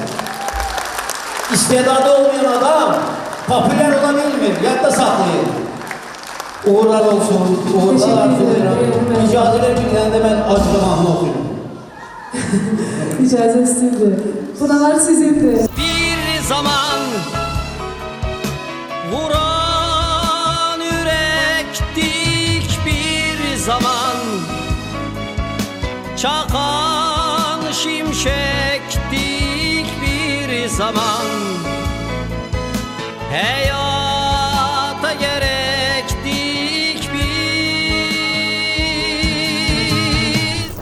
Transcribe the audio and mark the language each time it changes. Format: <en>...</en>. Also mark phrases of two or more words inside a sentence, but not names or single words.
<az>İstedadı olmayan adam popüler ola bilmir, yadda saxlayır. Uğurlar olsun, uğurlar arzulayıram. İcazə ver bir dənə də mən acılı mahnı oxuyum. İcazə sizindir. Buralar sizindir.</az> <tr>Bir zaman vuran yürekti zaman çakan şimşektik bir zaman hayata gerektik biz.</tr>